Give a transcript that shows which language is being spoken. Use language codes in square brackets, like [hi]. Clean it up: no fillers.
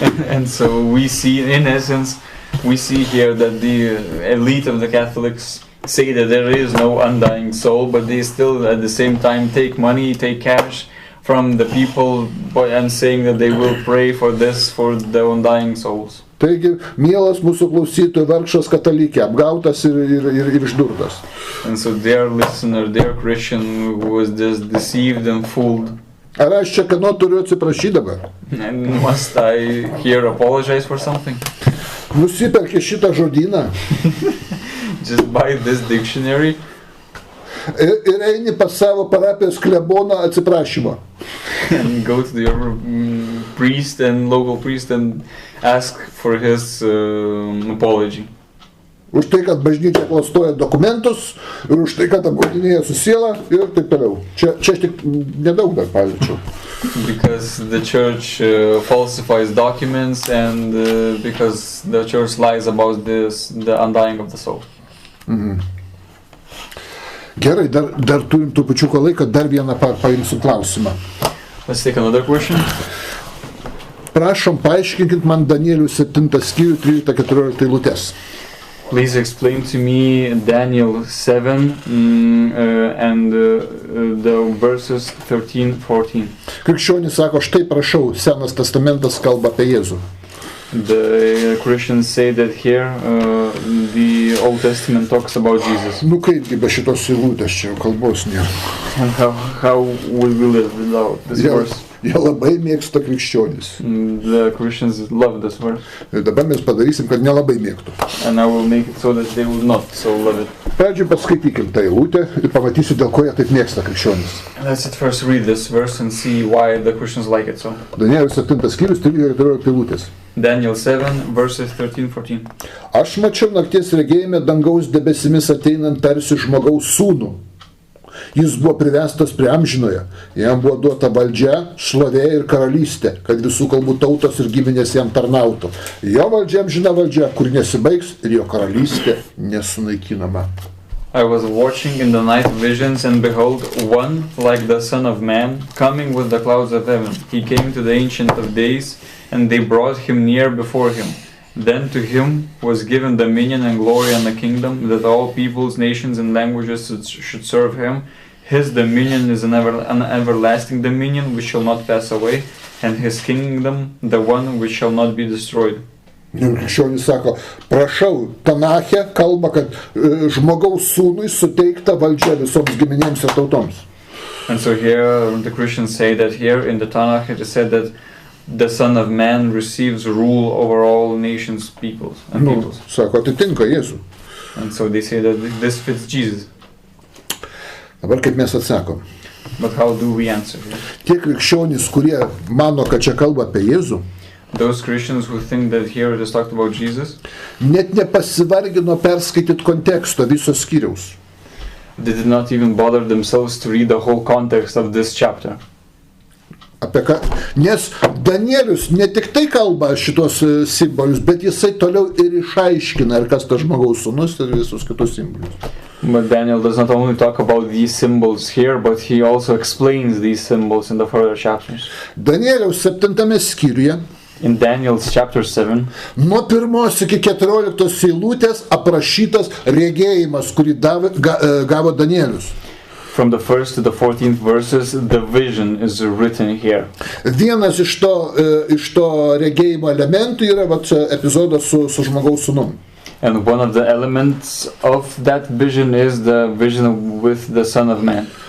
[en] And so we see, in essence, we see here that the elite of the Catholics say that there is no undying soul, but they still at the same time take money, take cash from the people and saying that they will pray for this, for the undying souls. [lt] Taigi, mielas mūsų klausytojų, vargšas katalikė, apgautas ir išdurtas. [en] And so their listener, their Christian who was just deceived and fooled. [lt] Ar aš čia kano turiu atsiprašyti dabar? [en] And must I here apologize for something? [lt] Nusiperki šitą žodyną. [en] Just buy this dictionary. [lt] Ir eini pas savo parapijos kleboną atsiprašymą. [en] And go to your priest and local priest and ask for his apology. [lt] Už tai, kad bažnyčia klastoja dokumentus ir už tai, kad apgaudinėjo su siela ir taip toliau. Čia aš tik nedaug dar paliečiau. [en] Because the church falsifies documents and because the church lies about the undying of the soul. Mhm. [lt] Gerai, dar turim trupučiuką laiką, dar vieną paimsim klausimą. [en] Let's take another question. [lt] Prašom, paaiškinkit man Danielių 7 skyrių 13-14 eilutes. [en] Please explain to me Daniel 7 and the verses 13-14. [lt] Krikščionys sako, štai prašau, Senas testamentas kalba apie Jėzų. [en] The Christians say that here the Old Testament talks about Jesus. [lt] Nu kaipgi be šitos eilutės čia kalbos nėra. [en] And how will we live without this verse? [lt] Jie labai mėgsta krikščionys. [en] The Christians love this verse. [lt] Ir dabar mes padarysim, kad nelabai mėgtų. [en] And I will make it so that they will not so love it. [lt] Pradžiai paskaitykim tą eilutę ir pamatysiu, dėl ko jie taip mėgsta krikščionys. [en] Let's at first read this verse and see why the Christians like it so. [lt] Danielių 7 skyrius 13-14 eilutės. [en] Daniel 7 verses 13-14. [lt] Aš mačiau nakties regėjime dangaus debesimis ateinant tarsi žmogaus sūnų. Jis buvo privestas prie amžinojo, jam buvo duota valdžia, šlovė ir karalystė, kad visų kalbų tautos ir giminės jam tarnautų. Jo valdžia amžina valdžia, kur nesibaigs, ir jo karalystė nesunaikinama. [en] I was watching in the night visions, and behold, one like the Son of Man, coming with the clouds of heaven. He came to the Ancient of Days, and they brought him near before him. Then to him was given dominion and glory and a kingdom, that all peoples, nations, and languages should serve him. His dominion is an everlasting dominion which shall not pass away, and his kingdom the one which shall not be destroyed. [lt] Krikščionys sako, prašau, Tanache kalba, kad žmogaus sūnui suteikta valdžia visoms giminėms ir tautoms. [en] And so here the Christians say that here in the Tanakh it is said that the Son of Man receives rule over all nations, peoples, and peoples. [lt] Sako, atitinka Jėzų. [en] And so they say that this fits Jesus. [lt] Dabar kaip mes atsakom? [en] But how do we answer here? [lt] Tie krikščionys, kurie mano, kad čia kalba apie Jėzų, [en] those Christians who think that here it is talked about Jesus, [lt] net nepasivargino perskaityti konteksto viso skyriaus. [en] They did not even bother themselves to read the whole context of this chapter. [lt] Apie ką? Nes Danielius ne tik tai kalba šitos simbolius, bet jisai toliau ir išaiškina, ir kas tas žmogaus sūnus ir visus kitus simbolius. [en] But Daniel does not only talk about these symbols here, but he also explains these symbols in the further chapters. [lt] Danieliaus 7 skyriuje [en] in Daniel's chapter 7, [lt] nuo 1 iki 14 eilutės aprašytas regėjimas, kurį gavo Danielius. [en] From the 1st to the 14th verses, the vision is written here. [lt] Vienas iš to regėjimo elementų yra epizodas su žmogaus sūnum. [en] And one of the elements of that vision is the vision with the Son of Man.